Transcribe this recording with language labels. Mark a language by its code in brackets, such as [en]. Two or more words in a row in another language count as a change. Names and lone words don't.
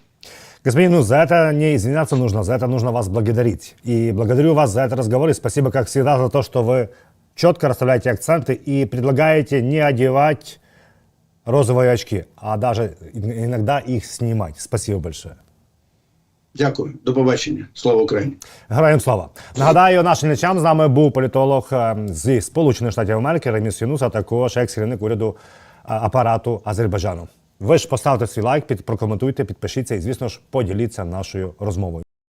[ru] Господин, ну, за это не извиняться нужно, за это нужно вас благодарить. И благодарю вас за этот разговор, и спасибо, как всегда, за то, что вы четко расставляете акценты и предлагаете не одевать розовые очки, а даже иногда их снимать. Спасибо большое. [uk] Дякую. До побачення. Слава Україні. Героям слава. Нагадаю, нашим глядачам, з нами був політолог зі Сполучених Штатів Америки Реміс Юнус, а також екс-керівник уряду апарату Азербайджану. Ви ж поставте свій лайк, прокоментуйте, підпишіться і, звісно ж, поділіться нашою розмовою.